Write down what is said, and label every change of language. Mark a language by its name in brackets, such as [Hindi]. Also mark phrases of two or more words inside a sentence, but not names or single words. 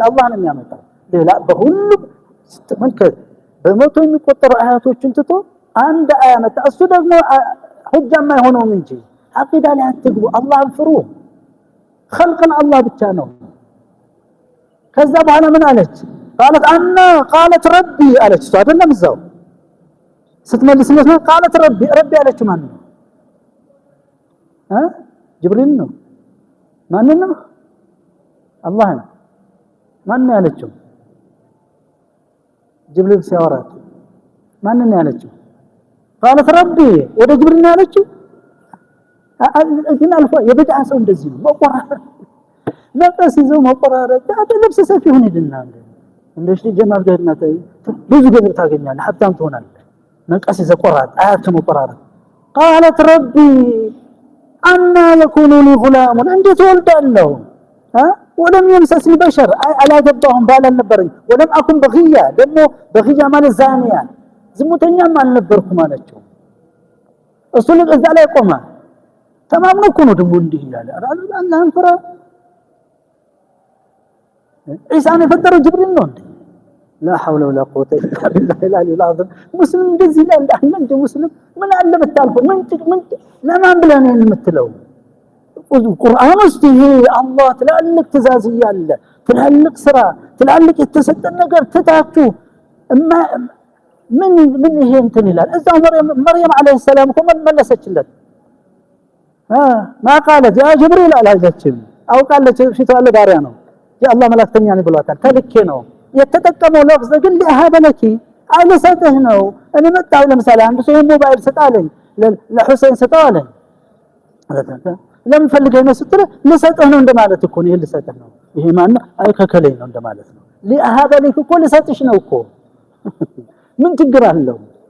[Amharic] አላህ ነው የሚያመጣው። ሌላ በሁሉም ስትመልከት በመቶ የሚቆጠሩ አያቶችን ትቶ አንድ አያ መጣ። እሱ ደግሞ ሁጃማ የሆነውም እንጂ አቂዳ ላይ አትግቡ። አላህን ፍሩ። خلقን አላህ ብቻ ነው። ከዛ በኋላ ምን አለች? [Arabic] قالت ربي [Amharic] አለች። እሱ አይደለም እዛው ስትመልስለት ነው [Arabic] قالت ربي [Amharic] አለች። ማን ነው? ጅብሪል ነው። ማን ነው? አላህ ነው። ማን ነው ያለችው? ጅብሪል ሲያወራት ማን ነው ያለችው? [Arabic] قالت ربي [Amharic] ወደ ጅብሪል ነው ያለችው። ግን አልፎ የበዳ ሰው እንደዚህ ነው መቆራረጥ ነፍስ ይዘው መቆራረጥ ልብስ ሰፊ ሆነ ይድና እንደሽ ጀማል ገድና ብዙ ገንዘብ ታገኛለህ፣ ሀብታም ትሆናለህ። ነቀስ ይዘው ቆራጥ አያት መቆራረጥ [Arabic] قالت ربي أنا يكون لي غلام [Amharic] እንዴት ወልዳለሁ? [Arabic] ولم يمسسني بشر [Amharic] አላገባሁም ባል አልነበረኝ። [Arabic] ولم أكن بغيا [Amharic] ደግሞ በغيا ማለት ዛኒያ ዝሙተኛም አልነበርኩም አለችው። እሱ እዛ ላይ ቆመ። ተማምኖ እኮ ነው ደግሞ እንዲህ ይላል። አላህን ፍራ። ኢሳን የፈጠረው ጅብሪል ነው እንዴ? [Arabic] لا حول ولا قوة إلا بالله العلي العظيم። [Amharic] ሙስሊም እንደዚህ ይላል። አንተ ሙስሊም ምን አለ በታልኩ ምን ለማን ብለህ ነው የምትለው? ቁርአን ውስጥ ይሄ አላህ ትላልቅ ትእዛዝ ያለ ትላልቅ ስራ ትላልቅ የተሰጠን ነገር ትታችሁ ምን ይሄ እንትን ይላል። እዛው መርየም [Arabic] عليه السلام [Amharic] እኮ መለሰችለት። [Arabic] ما قالت يا جبريل [Amharic] አላጀችም። አውቃለች ፊቷ ያለ ባሪያ ነው። የአላህ መላእክተኛ ነው ብሏታል። ተልኬ ነው የተጠቀመው ለፍዝ ግን ለሃበለኪ አለሰተህ ነው። እኔ መጣሁ ለምሳሌ አንድ ሰው ሞባይል ሰጣለኝ ለሁሴን ሰጣለኝ ለምን ፈልገህ ነው ስትል ልሰጥህ ነው እንደማለት እኮ ነው። ልሰጥህ ነው ይሄ ማን አይ ከከለኝ ነው እንደማለት ነው። ለሃበለኪ እኮ ልሰጥሽ ነው እኮ ምን ችግር አለው?